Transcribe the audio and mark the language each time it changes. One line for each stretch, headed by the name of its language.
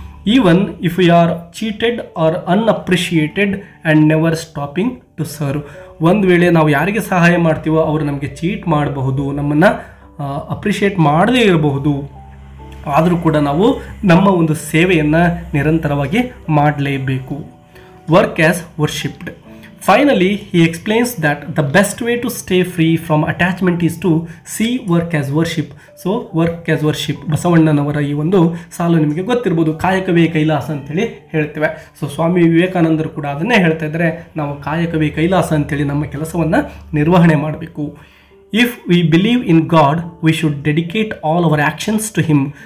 English: Even if you are cheated or unappreciated and never stopping to serve.
Kannada: ಒಂದು ವೇಳೆ ನಾವು ಯಾರಿಗೆ ಸಹಾಯ ಮಾಡ್ತೀವೋ ಅವರು ನಮಗೆ ಚೀಟ್ ಮಾಡಬಹುದು, ನಮ್ಮನ್ನು ಅಪ್ರಿಷಿಯೇಟ್ ಮಾಡದೇ ಇರಬಹುದು. ಆದರೂ ಕೂಡ ನಾವು ನಮ್ಮ ಒಂದು ಸೇವೆಯನ್ನು ನಿರಂತರವಾಗಿ ಮಾಡಲೇಬೇಕು.
English: Work as worshipped. Finally, he explains that the best way to stay free from attachment is to see work as worship. So, work as worship.
Kannada: ಬಸವಣ್ಣನವರ ಈ ಒಂದು ಸಾಲು ನಿಮಗೆ ಗೊತ್ತಿರ್ಬೋದು, ಕಾಯಕವೇ ಕೈಲಾಸ ಅಂತೇಳಿ ಹೇಳ್ತೇವೆ. ಸೊ ಸ್ವಾಮಿ ವಿವೇಕಾನಂದರು ಕೂಡ ಅದನ್ನೇ ಹೇಳ್ತಾ ಇದ್ದಾರೆ, ನಾವು ಕಾಯಕವೇ ಕೈಲಾಸ ಅಂತೇಳಿ ನಮ್ಮ ಕೆಲಸವನ್ನು ನಿರ್ವಹಣೆ ಮಾಡಬೇಕು.
English: If we believe in God we should dedicate all our actions to him.